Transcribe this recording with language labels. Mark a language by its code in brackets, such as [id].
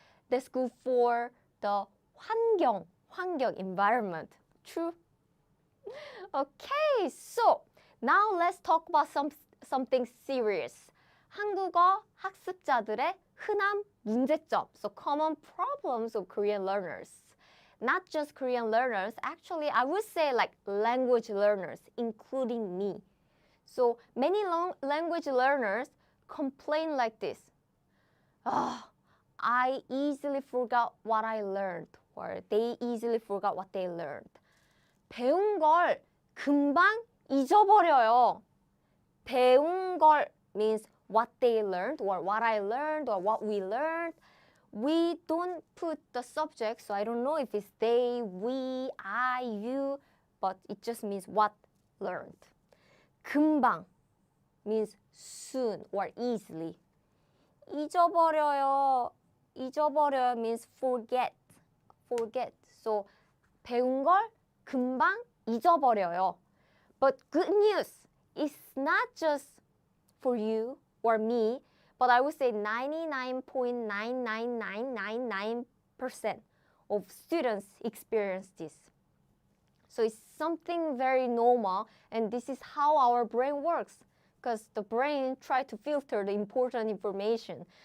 [en] That's good for the 환경, environment. True. Okay, so now let's talk about something serious. [ko] 한국어 학습자들의 흔한 문제점. [en] So common problems of Korean learners. Not just Korean learners, actually I would say like language learners, including me. So many language learners complain like this. I easily forgot what I learned, or they easily forgot what they learned. [ko] 배운 걸 금방 잊어버려요. [en] 배운 걸 means what they learned, or what I learned, or what we learned. We don't put the subject, so I don't know if it's they, we, I, you. but it just means what learned. 금방 means soon or easily. [ko] 잊어버려요. [en] 잊어버려요 means forget. Forget. [ko] So 배운 걸 금방 잊어버려요. [en] But good news, it's not just for you or me, but I would say 99.99999% of students experience this. So it's something very normal, and this is how our brain works, because the brain tries to filter the important information.